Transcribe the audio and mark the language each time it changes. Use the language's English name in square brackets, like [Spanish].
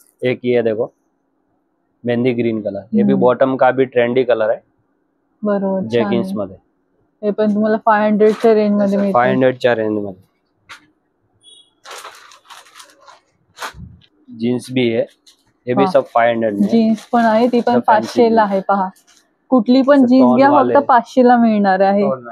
[Hindi] एक ये देखो मेहंदी ग्रीन कलर. ये भी बॉटम का भी ट्रेंडी कलर है. [Marathi] बरोबर. जेगिन्स मध्ये. हे पण तुम्हाला 500 च्या रेंज मध्ये मिळते. 500 च्या रेंज मध्ये. [Hindi] जीन्स भी है. ये भी सब 500 में. [Marathi] जीन्स पण आहे. ती पण 500 ला आहे. पहा कुठली पण जीन्स घ्या फक्त 500 ला मिळणार आहे.